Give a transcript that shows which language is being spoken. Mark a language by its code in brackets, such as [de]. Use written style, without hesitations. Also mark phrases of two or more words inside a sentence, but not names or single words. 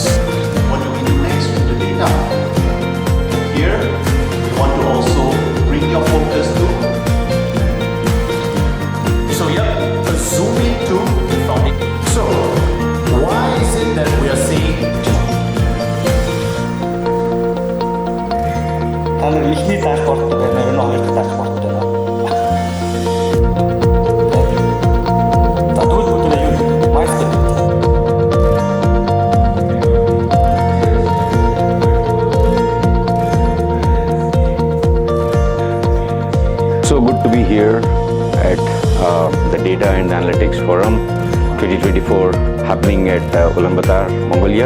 [en] What do we do next with the data? Here, you want to also bring your focus to. So yeah, zoom into the founding. So why is it that we are seeing? [mn] Ихний дашборд байна, энэ хоёр дахь дашборд байна. [en] So good to be here at the Data and Analytics Forum 2024 happening at Ulaanbaatar, Mongolia.